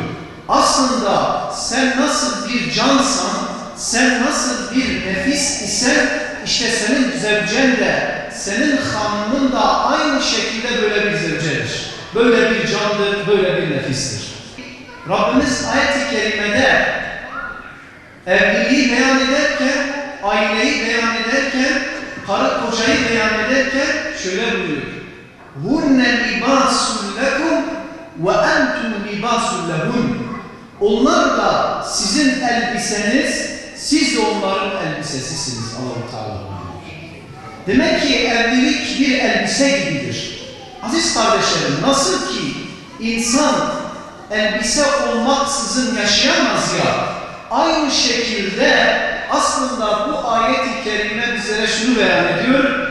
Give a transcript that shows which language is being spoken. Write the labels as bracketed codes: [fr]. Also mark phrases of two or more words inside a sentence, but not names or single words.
[tr] Aslında sen nasıl bir cansan, sen nasıl bir nefis isen, işte senin zevcen de, senin hanımın da aynı şekilde böyle bir zevcedir. Böyle bir candır, böyle bir nefistir. Rabbimiz ayet-i kerimede evliliği beyan ederken, aileyi beyan ederken, karı kocayı beyan ederken şöyle buyuruyor. [ar] هُنَّ لِبَاسٌ لَكُمْ وَاَنْتُمْ لِبَاسٌ لَهُنْ. [tr] Onlar da sizin elbiseniz, siz de onların elbisesisiniz. Allah-u Teala buyuruyor. Demek ki evlilik bir elbise gibidir. Aziz kardeşlerim, nasıl ki insan elbise olmaksızın yaşayamaz ya, aynı şekilde aslında bu ayet-i kerime bizlere şunu beyan ediyor.